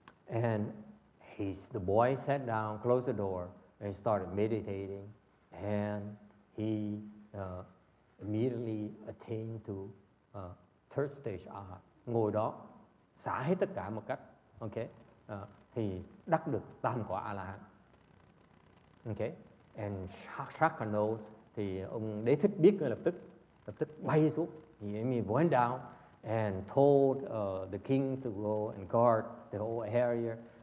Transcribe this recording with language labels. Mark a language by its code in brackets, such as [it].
[en] And the boy sat down, closed the door, and started meditating. And he immediately attained to third stage Arhat. [vi] Ngồi đó, xả hết tất cả một cách. Okay? Thì đắc được tam quả A-la-hán. Okay? [en] And Shaka knows, [vi] thì ông Đế Thích biết ngay lập tức bay xuống. [en] He went down and told the kings to go and guard the whole area.